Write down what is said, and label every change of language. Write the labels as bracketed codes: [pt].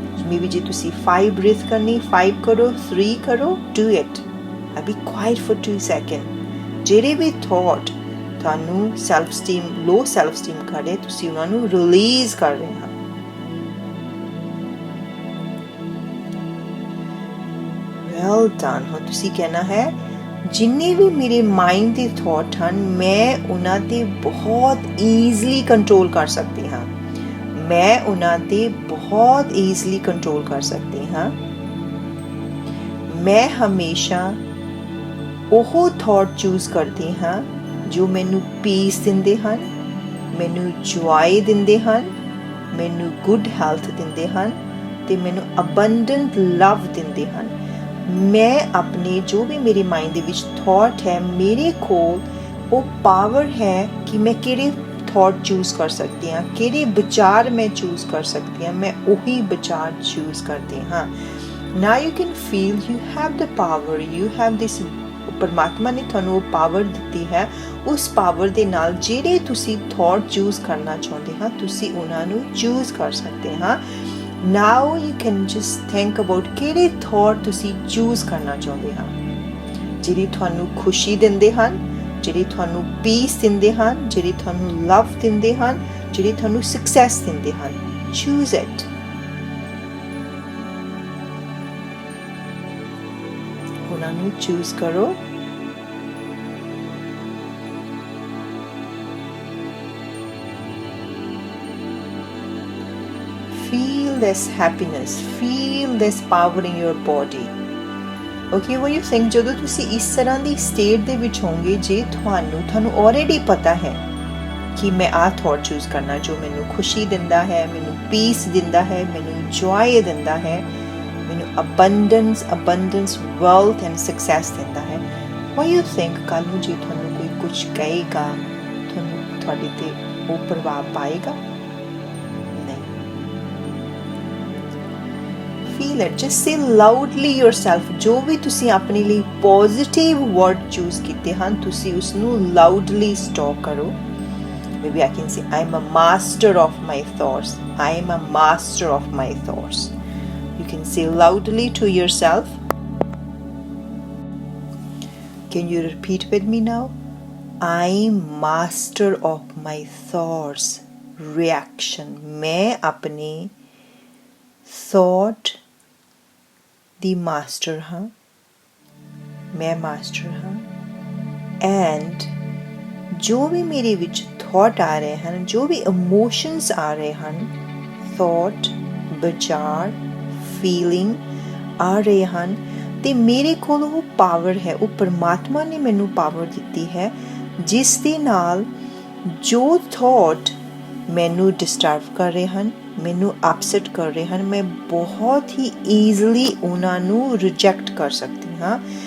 [pa] Maybe ਜੇ ਤੁਸੀਂ 5 breath ਕਰਨੀ, 5 ਕਰੋ, 3 ਕਰੋ, [en] do it. I'll be quiet for 2 seconds. [pa] ਜਿਹੜੇ ਵੀ ਥਾਟ ਤੁਹਾਨੂੰ ਲੋ ਸੈਲਫ ਸਟੀਮ ਕਰ ਰਹੇ, ਤੁਸੀਂ ਉਹਨਾਂ ਨੂੰ ਰਿਲੀਜ਼ ਕਰ ਰਹੇ ਹੋ। Well done. ਹੁਣ ਤੁਸੀਂ ਕਹਿਣਾ ਹੈ ਜਿੰਨੇ ਵੀ ਮੇਰੇ ਮਾਈਂਡ ਦੇ ਥਾਟ ਹਨ, ਮੈਂ ਉਹਨਾਂ ਤੇ ਬਹੁਤ ਈਜ਼ਲੀ ਕੰਟਰੋਲ ਕਰ ਸਕਦੀ ਹਾਂ, ਮੈਂ ਉਹਨਾਂ ਤੇ ਬਹੁਤ ਈਜ਼ਲੀ ਕੰਟਰੋਲ ਕਰ ਸਕਦੀ ਹਾਂ। ਮੈਂ ਹਮੇਸ਼ਾ ਉਹ ਥਾਟ ਚੂਜ਼ ਕਰਦੀ ਹਾਂ ਜੋ ਮੈਨੂੰ ਪੀਸ ਦਿੰਦੇ ਹਨ, ਮੈਨੂੰ ਜੋਏ ਦਿੰਦੇ ਹਨ, ਮੈਨੂੰ ਗੁੱਡ ਹੈਲਥ ਦਿੰਦੇ ਹਨ, ਤੇ ਮੈਨੂੰ ਅਬੰਡੈਂਟ ਲਵ ਦਿੰਦੇ ਹਨ। ਮੈਂ ਆਪਣੇ ਜੋ ਵੀ ਮੇਰੇ ਮਾਈਂਡ ਦੇ ਵਿੱਚ ਥਾਟ ਹੈ, ਮੇਰੇ ਕੋਲ ਉਹ ਪਾਵਰ ਹੈ ਕਿ ਮੈਂ ਕਿਹੜੇ ਥਾਟ ਚੂਜ਼ ਕਰ ਸਕਦੀ ਹਾਂ, ਕਿਹੜੇ ਵਿਚਾਰ ਮੈਂ ਚੂਜ਼ ਕਰ ਸਕਦੀ ਹਾਂ, ਮੈਂ ਉਹੀ ਵਿਚਾਰ ਚੂਜ਼ ਕਰਦੀ ਹਾਂ। [en] Now you can feel you have the power, you have this [pa] ਪਰਮਾਤਮਾ ਨੇ ਤੁਹਾਨੂੰ ਉਹ ਪਾਵਰ ਦਿੱਤੀ ਹੈ। ਉਸ ਪਾਵਰ ਦੇ ਨਾਲ ਜਿਹੜੇ ਤੁਸੀਂ ਥਾਟ ਚੂਜ਼ ਕਰਨਾ ਚਾਹੁੰਦੇ ਹਾਂ, ਤੁਸੀਂ ਉਹਨਾਂ ਨੂੰ ਚੂਜ਼ ਕਰ ਸਕਦੇ ਹਾਂ। [en] now you can just think about [pa] ਕਿਹੜੇ ਥੋਟ ਤੁਸੀਂ ਚੂਜ਼ ਕਰਨਾ ਚਾਹੁੰਦੇ ਹੋ, ਜਿਹੜੇ ਤੁਹਾਨੂੰ ਖੁਸ਼ੀ ਦਿੰਦੇ ਹਨ, ਜਿਹੜੇ ਤੁਹਾਨੂੰ ਪੀਸ ਦਿੰਦੇ ਹਨ, ਜਿਹੜੇ ਤੁਹਾਨੂੰ ਲਵ ਦਿੰਦੇ ਹਨ, ਜਿਹੜੇ ਤੁਹਾਨੂੰ ਸਕਸੈਸ ਦਿੰਦੇ ਹਨ। [en] Choose it. [pa] ਉਹਨਾਂ ਨੂੰ ਚੂਜ਼ ਕਰੋ। [en] Feel this happiness, feel this power in your body. Okay, what you think, [pa] ਜਦੋਂ ਤੁਸੀਂ ਇਸ ਤਰ੍ਹਾਂ ਦੀ ਸਟੇਟ ਦੇ ਵਿੱਚ ਹੋਵੋਗੇ, ਜੇ ਤੁਹਾਨੂੰ ਆਲਰੇਡੀ ਪਤਾ ਹੈ ਕਿ ਮੈਂ ਆਹ ਥੋਟ ਚੂਜ਼ ਕਰਨਾ ਜੋ ਮੈਨੂੰ ਖੁਸ਼ੀ ਦਿੰਦਾ ਹੈ, ਮੈਨੂੰ ਪੀਸ ਦਿੰਦਾ ਹੈ, ਮੈਨੂੰ ਜੋਏ ਦਿੰਦਾ ਹੈ, ਮੈਨੂੰ ਅਬੰਡੈਂਸ ਵੈਲਥ ਐਂਡ ਸਕਸੈਸ ਦਿੰਦਾ ਹੈ। [en] what you think, [pa] ਕੱਲ੍ਹ ਨੂੰ ਜੇ ਤੁਹਾਨੂੰ ਕੋਈ ਕੁਝ ਕਹੇਗਾ, ਤੁਹਾਨੂੰ ਤੁਹਾਡੇ ਤੇ ਉਹ ਪ੍ਰਭਾਵ ਪਾਏਗਾ? [en] Feel it, just say loudly yourself, [pa] ਜੋ ਵੀ ਤੁਸੀਂ ਆਪਣੇ ਲਈ positive word choose ਕੀਤੇ ਹਨ, ਤੁਸੀਂ ਉਸ ਨੂੰ loudly stalk ਕਰੋ। [en] Maybe I can say, I'm a master of my thoughts. I am a master of my thoughts. You can say loudly to yourself. Can you repeat with me now? I'm master of my thoughts. [pa] Reaction, मैं अपने thought ਦੀ master ਹਾਂ, ਮੈਂ master ਹਾਂ। And ਜੋ ਵੀ ਮੇਰੇ ਵਿੱਚ thought ਆ ਰਹੇ ਹਨ, ਜੋ ਵੀ ਇਮੋਸ਼ਨਸ ਆ ਰਹੇ ਹਨ, ਥੋਟ, ਵਿਚਾਰ, ਫੀਲਿੰਗ ਆ ਰਹੇ ਹਨ, ਤੇ ਮੇਰੇ ਕੋਲ ਉਹ ਪਾਵਰ ਹੈ, ਉਹ ਪਰਮਾਤਮਾ ਨੇ ਮੈਨੂੰ ਪਾਵਰ ਦਿੱਤੀ ਹੈ, ਜਿਸ ਦੇ ਨਾਲ ਜੋ ਥੋਟ ਮੈਨੂੰ ਡਿਸਟਰਬ ਕਰ ਰਹੇ ਹਨ, ਮੈਨੂੰ ਅਪਸੈਟ ਕਰ ਰਹੇ ਹਨ, ਮੈਂ ਬਹੁਤ ਹੀ ਈਜ਼ਲੀ ਉਹਨਾਂ ਨੂੰ ਰਿਜੈਕਟ ਕਰ ਸਕਦੀ ਹਾਂ।